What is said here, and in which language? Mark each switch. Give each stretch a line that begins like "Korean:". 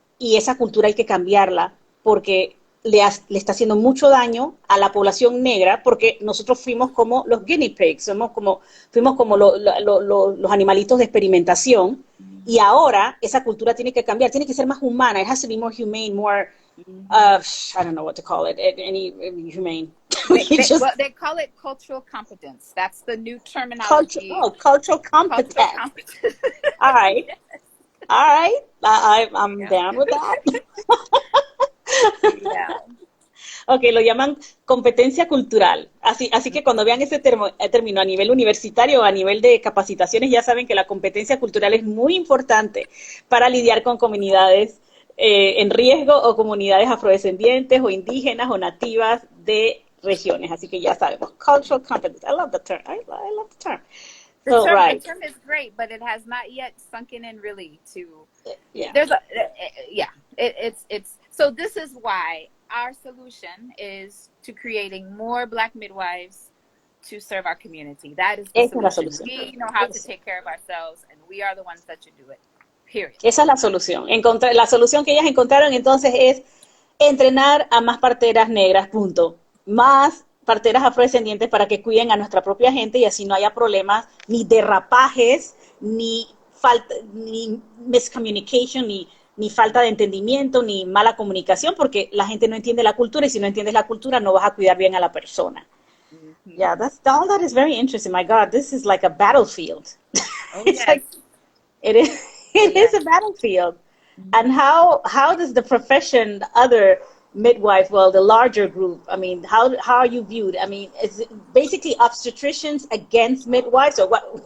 Spanish: Y esa cultura hay que cambiarla porque le está haciendo mucho daño a la población negra, porque nosotros fuimos como los
English: guinea pigs,
Spanish: fuimos como los animalitos de experimentación, y ahora esa cultura tiene que cambiar, tiene que ser más humana.
English: It has to be more humane, more, I don't know what to call it, any humane. They call it cultural competence. That's the new terminology. Cultural competence. All right. Yes. All right. I'm down with that. Yeah.
Spanish: Ok, lo llaman competencia cultural. Así que cuando vean ese término a nivel universitario o a nivel de capacitaciones, ya saben que la competencia cultural es muy importante para lidiar con comunidades en riesgo o comunidades afrodescendientes o indígenas o nativas de regiones. Así que ya sabemos.
English: Cultural competence. I love the term. I love the term. The term is great, but it has not yet sunken in really to. Yeah. It's so this is why our solution is to creating more black midwives to serve our community. That is the solution. We know how to take care of ourselves, and we are the ones that should do it. Period.
Spanish: Esa es la solución. La solución que ellas encontraron entonces es entrenar a más parteras negras, punto. Más parteras afrodescendientes para que cuiden a nuestra propia gente y así no haya problemas, ni derrapajes, ni miscommunication, ni falta de entendimiento, ni mala comunicación, porque la gente no entiende la cultura, y si no entiendes la cultura no vas a cuidar bien a la persona.
English: Yeah, all that is very interesting. My God, this is like a battlefield. Oh, yes. It is a battlefield. And how does the profession, other midwife, the larger group, I mean, how are you viewed? I mean, is it basically obstetricians against midwives, or what?